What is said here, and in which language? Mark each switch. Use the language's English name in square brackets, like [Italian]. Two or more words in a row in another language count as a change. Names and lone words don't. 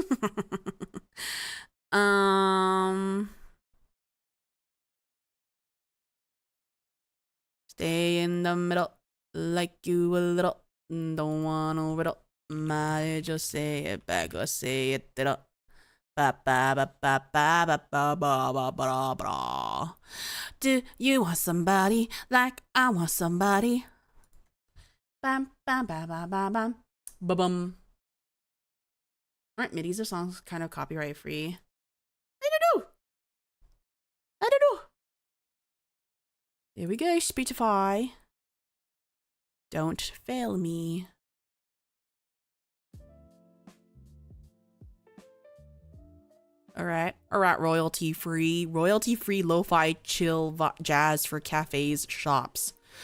[English] Stay in the middle, like you a little. Don't want to riddle. Might just say it back or say it up. Ba ba ba ba ba ba ba ba ba ba ba. Do you want somebody like I want somebody? Bam bam bam bam bam bam. Ba-bum. Aren't midis or songs kind of copyright free? I don't know. I don't know. There we go, Spotify. Don't fail me. Alright, royalty free lo-fi chill jazz for cafes, shops.